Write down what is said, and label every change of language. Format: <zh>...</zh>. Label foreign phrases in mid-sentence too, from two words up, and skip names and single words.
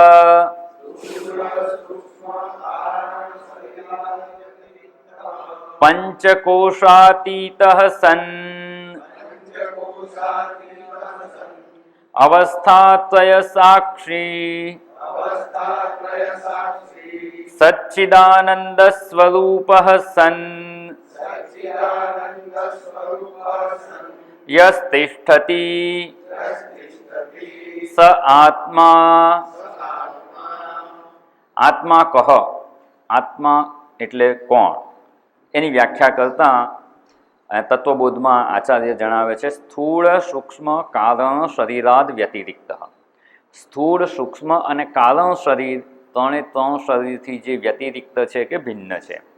<sa>पंचकोशातीतः सन् अवस्थात्रय साक्षी सच्चिदानंद स्वरूपः सन् यस्तिष्ठति स आत्मा।</sa> <gu>આત્મા કહ આત્મા એટલે કોણ એની વ્યાખ્યા કરતા તત્વબોધમાં આચાર્ય જણાવે છે</gu> <sa>स्थूळ सूक्ष्म कारण शरीराद व्यतिरिक्त।</sa> <gu>સ્થૂળ સૂક્ષ્મ અને કારણ શરીર ત્રણે ત્રણ શરીરથી જે વ્યતિરિક્ત છે કે ભિન્ન છે।</gu>